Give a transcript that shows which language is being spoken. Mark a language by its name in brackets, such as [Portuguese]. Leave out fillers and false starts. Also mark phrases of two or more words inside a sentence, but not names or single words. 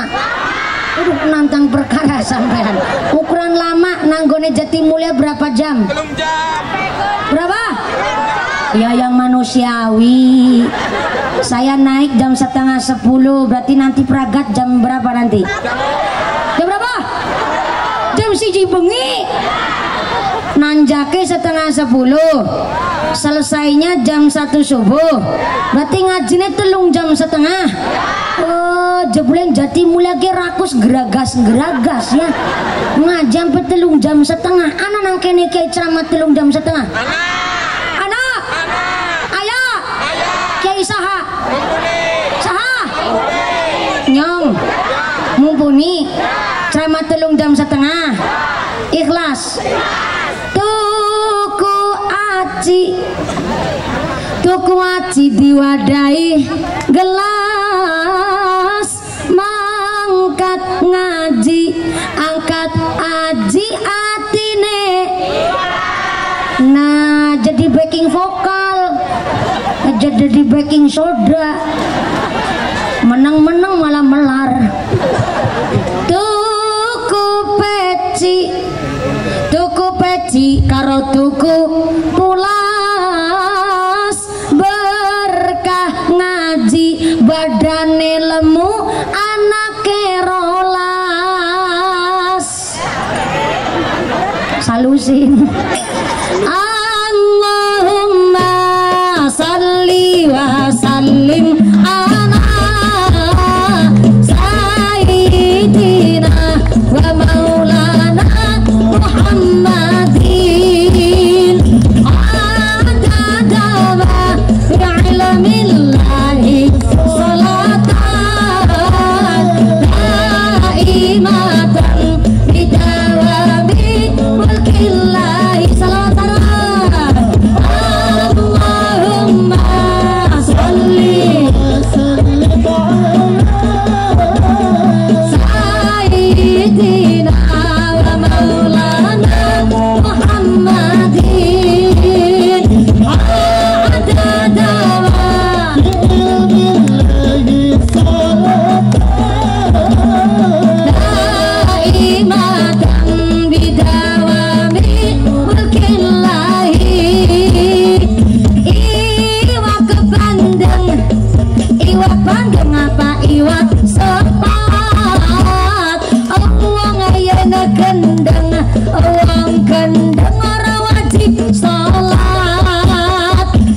[Javanese] Nantang perkara sampean. Ukuran lama nanggone Jatimulya [Indonesian] berapa jam? Berapa? Ya yang manusiawi. Saya naik jam 9:30, berarti nanti Pragat jam berapa nanti? Jam berapa? [Javanese] Jam 1 bengi. [Indonesian] Nanjake 9:30, selesainya jam 1 subuh, berarti ngajine 3 jam setengah. [Javanese] Oh, jebule Jatimulya ge rakus geragas ya. [Indonesian] Ngaji sampai 3 jam setengah. [Javanese] Ana nang kene kiai ceramah 3 jam setengah. Anak. [Indonesian] Ayah. [Sundanese] Kiai saha? Saha? [Javanese] Nyong. Mumpuni. [Indonesian] Ceramah 3 jam setengah. Ikhlas. [Javanese] Tuku aci diwadahi gelas, mangkat ngaji angkat aji atine. [Indonesian] Nah jadi backing vokal, jadi backing soda, menang-menang malah melar. [Javanese] Tuku peci karo tuku pulas, berkah ngaji badane lemu anake rolas. Salusin. [Arabic] اللهم صل وسلم على سيدنا ومولانا محمد عدد ما بعلم الله صلاة دائمة بدوام ملك الله صلاة. اللهم صل سيدنا ومولانا محمد عدد ما بعلم الله صلاة دائمة بدوام ملك الله. [Javanese] Iwak bandeng apa iwak sepat, wong ayana gendeng, wong gendeng ora wajib salat.